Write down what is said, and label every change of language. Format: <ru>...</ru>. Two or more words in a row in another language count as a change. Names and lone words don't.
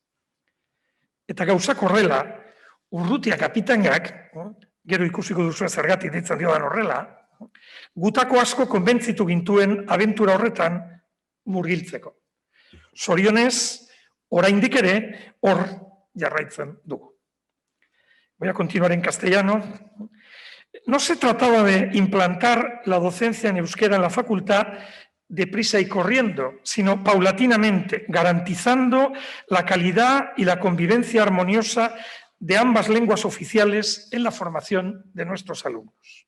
<eu>Eta gauzak horrela, Urrutia kapitainak, gero ikusiko duzu zergatik ditzen diodan horrela, gutako asko konbentzitu gintuen abentura horretan murgiltzeko. Zorionez, oraindik ere, hor jarraitzen dugu.</eu> <es>Voy a continuar en castellano. No se trataba de implantar la docencia en euskera en la facultad deprisa y corriendo, sino paulatinamente, garantizando la calidad y la convivencia armoniosa de ambas lenguas oficiales en la formación de nuestros alumnos.</es>